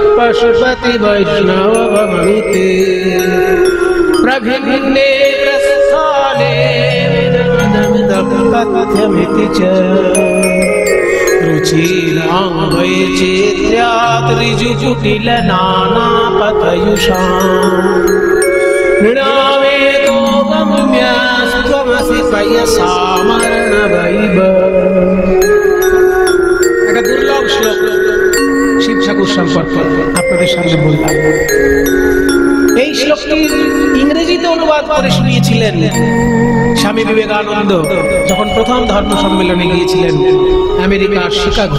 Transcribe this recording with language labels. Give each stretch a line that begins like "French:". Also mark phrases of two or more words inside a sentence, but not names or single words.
Sanskrit: पशुपति वैष्णवमिति प्रभिन्ने प्रस्थाने पथ्यमिति च रुचिरां वैचित्र्यात् ऋजुकुटिल नानापथयुषाम् नृणामेतो गम्यस्त्वमसि पयसामरणवैव।
Bangla: একটা দুর্লভ শ্লোক শিব ঠাকুর সম্পর্কে আপনাদের সামনে বললাম। এই শ্লোকটির ইংরেজিতে অনুবাদ করে শুনিয়েছিলেন স্বামী বিবেকানন্দ যখন প্রথম ধর্ম সম্মেলনে গিয়েছিলেন আমেরিকার শিকাগো।